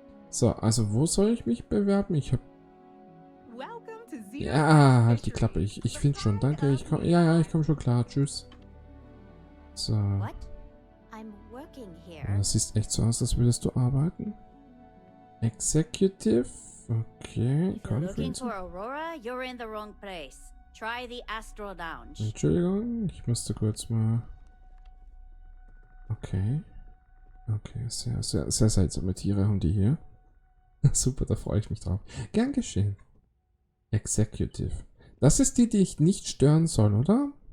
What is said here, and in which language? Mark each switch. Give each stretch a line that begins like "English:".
German: So, also wo soll ich mich bewerben? Ich hab... Ja, halt die Klappe. Ich finde schon. Danke. Ich komm... Ja, ich komme schon klar. Tschüss. So.
English: What? I'm working here.
German: Das sieht echt so aus, als würdest du arbeiten.
English: Executive. Okay. If you're looking Conference. for Aurora, you're in the wrong place. Try the Astral Lounge.
German: Entschuldigung, ich musste kurz mal... Okay. Okay, sehr seltsame Tiere haben die hier. Super, da freue ich mich drauf. Gern geschehen. Executive. Das ist die ich nicht stören soll, oder?